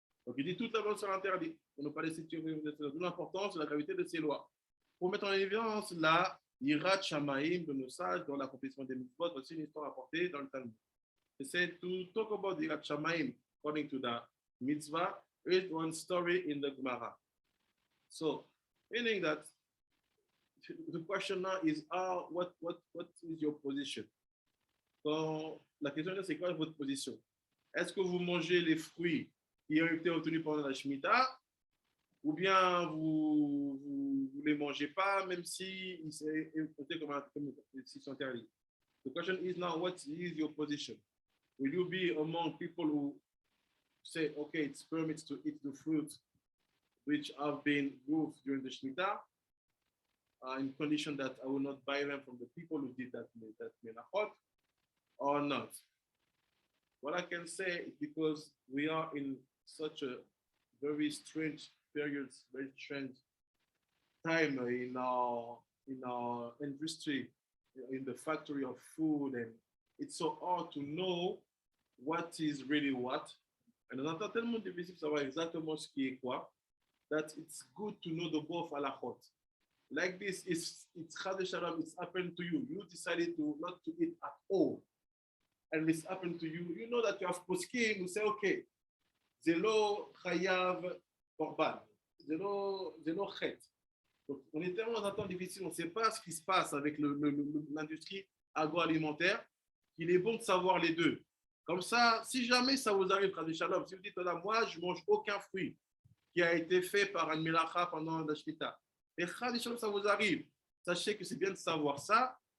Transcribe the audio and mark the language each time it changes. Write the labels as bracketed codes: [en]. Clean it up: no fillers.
[fr] Donc il dit toute la vente sera interdite pour ne pas laisser tirer de l'importance de la gravité de ces lois. Pour mettre en évidence la Yirat Shamaim de nos sages dans l'accomplissement des mitzvot, voici une histoire rapportée dans le Talmud. [en] It said to talk about Yirat Shamaim according to the mitzvah, read one story in the Gemara. So, meaning that the question now is, what is your position? [fr] Donc, la question c'est quoi votre position? Est-ce que vous mangez les fruits qui ont été obtenus pendant la Shemitah, ou bien vous ne les mangez pas, même si ils sont comme s'ils sont interdits? [en] The question is now, what is your position? Will you be among people who say, okay, it's permits to eat the fruit which have been grown during the Shemitah, in condition that I will not buy them from the people who did that melachot, or not? What I can say is because we are in such a very strange period, very strange time in our industry, in the factory of food, and it's so hard to know what is really what. [fr] Et on entend tellement difficile de savoir exactement ce qui est quoi, [en] that it's good to know the both halachot. Like this, it's Chad Shalom, it's happened to you. You decided to not to eat at all. And this happened to you. You know that you have poskim, you say, okay, zelo chayav korban, zelo chet. [fr] Donc, on est tellement dans un temps difficile, on ne sait pas ce qui se passe avec l'industrie agroalimentaire, qu'il est bon de savoir les deux. Comme ça, si jamais ça vous arrive, Chad Shalom, si vous dites, moi, je ne mange aucun fruit qui a été fait par un melacha pendant la Shemitah, et Chad Shalom, ça vous arrive, sachez que c'est bien de savoir ça.